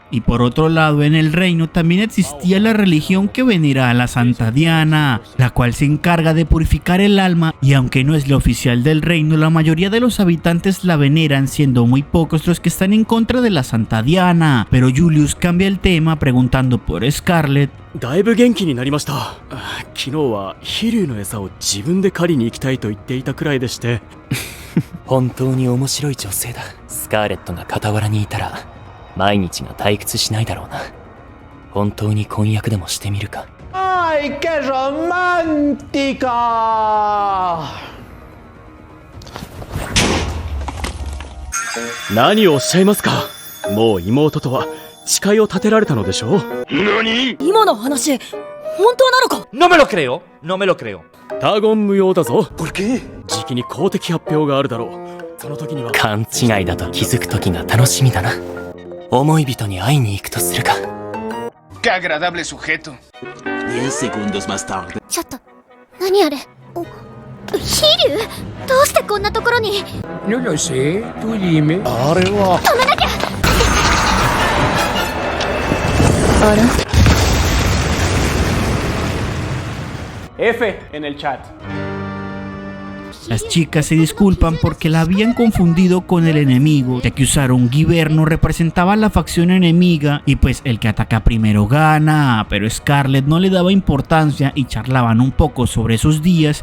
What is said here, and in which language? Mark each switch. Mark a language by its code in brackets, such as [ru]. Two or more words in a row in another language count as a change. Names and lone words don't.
[es] Y por otro lado, en el reino también existía la religión que venera a la Santa Diana, la cual se encarga de purificar el alma, y aunque no es la oficial del reino, la mayoría de los habitantes la veneran, siendo muy pocos los que están en contra de la Santa Diana. Pero Julius cambia el tema preguntando por Scarlett. [ja] だいぶ元気になりました。昨日は飛竜の餌を自分で狩りに行きたいと言っていたくらいでして。本当に面白い女性だ。スカーレットが傍らにいたら毎日が退屈しないだろうな。本当に婚約でもしてみるか。 [es] ¡Ay, qué romántica! [ja] 何をおっしゃいますか。もう妹とは誓いを立てられたのでしょう。何？今の話、本当なのか？ [es] No me lo creo, no me lo creo. [ja] 他言無用だぞ。 [es] ¿Por qué? [ja] 時期に公的発表があるだろう。その時には勘違いだと気づく時が楽しみだな。思い人に会いに行くとするか。 [es] Qué agradable sujeto. 10 segundos más tarde. [ja] ちょっと、何あれ？飛竜？どうしてこんなところに？ [es] No lo sé, tú dime. [ja] あれは止めなきゃ！あら？ [es] F en el chat. Las chicas se disculpan porque la habían confundido con el enemigo, ya que usaron Giverno representaba a la facción enemiga y pues el que ataca primero gana, pero Scarlett no le daba importancia y charlaban un poco sobre esos días.